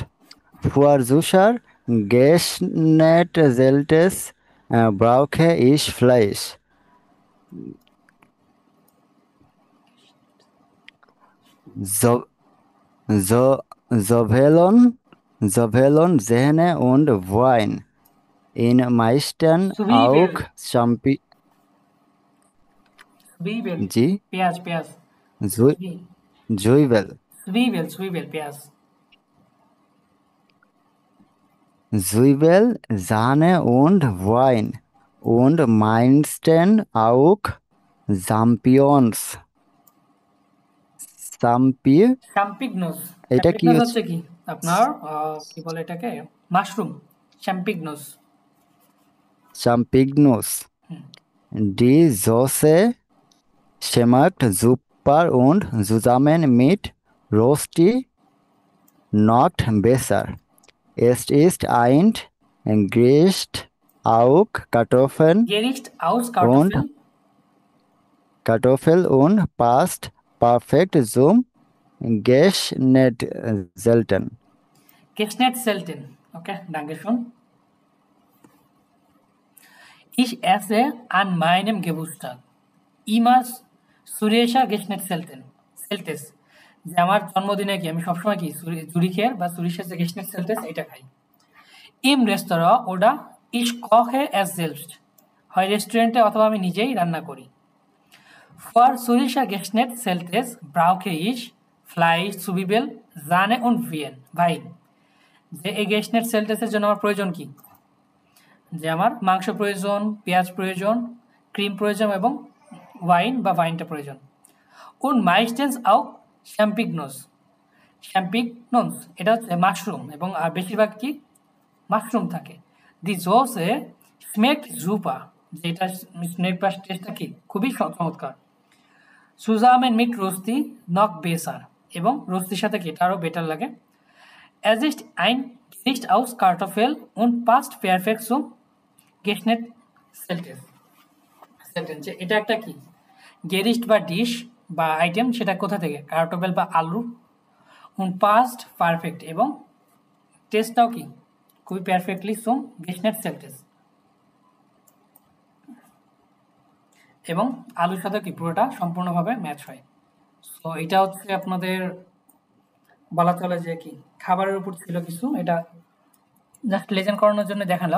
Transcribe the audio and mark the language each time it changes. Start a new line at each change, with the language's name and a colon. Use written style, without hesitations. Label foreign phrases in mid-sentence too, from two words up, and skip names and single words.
German: Für Sushi, Geschnetzeltes brauche ich Fleisch. Sauvignon, Sahne und Wein. In meisten auch Champignon.
Bangla: জি পেঁয়াজ জুইবেল পেঁয়াজ।
German: Zwiebel, Sahne und Wein und meisten auch Champignons। Champignons
Bangla: এটা কি হচ্ছে কি আপনার কি বলে এটাকে, মাশরুম।
German: Champignons। Die Soße schmeckt super und zusammen mit Rösti noch besser. Es ist ein Gericht aus Kartoffeln und passt perfekt zum Geschnetzelten। Okay, danke schön. Ich esse an meinem Geburtstag immer Surecha Geschnetzeltes।
Bangla: যে আমার জন্মদিনে কি আমি সবসময় কি জুরিখের বা সুরিশের যে Geschnetzeltes এটা খাই।
German: Im Restaurant oder ich koche es selbst,
Bangla: হয় রেস্টুরেন্টে অথবা আমি নিজেই রান্না করি।
German: Für Surecha Geschnetzeltes brauche ich Fleisch, Zwiebel, Sahne und Wein।
Bangla: যে এই Geschnetzeltes জন্য আমার প্রয়োজন কি, যে আমার মাংস প্রয়োজন, পেঁয়াজ প্রয়োজন, ক্রিম প্রয়োজন এবং ওয়াইনটা প্রয়োজন।
German: und meistens auch Champignons,
Bangla: এটা হচ্ছে মাশরুম এবং আর বেশিরভাগ কি মাশরুম থাকে।
German: দি Soße schmeckt super,
Bangla: যেটা টেস্টটা কি খুবই চমৎকার।
German: zusammen mit Rösti noch besser,
Bangla: এবং রোস্তির সাথে কি এটা আরো বেটার লাগে।
German: Es ist ein Gericht aus Kartoffeln und passt perfekt zum Geschnetzeltes।
Bangla: এটা একটা কি গেরিস্ট বা ডিশ বা আইটেম, সেটা কোথা থেকে, কার্টোফেল বা আলু,
German: und passt
Bangla: পারফেক্ট এবং টেস্টটাও কি খুবই পারফেক্টলি
German: zum Geschnetzeltes,
Bangla: এবং আলুর সাথে কি পুরোটা সম্পূর্ণভাবে ম্যাচ হয়। সো এটা হচ্ছে আপনাদের বলা চলে যে কি খাবারের উপর ছিল কিছু, এটা জাস্ট লেজেন্ড করানোর জন্য দেখালাম।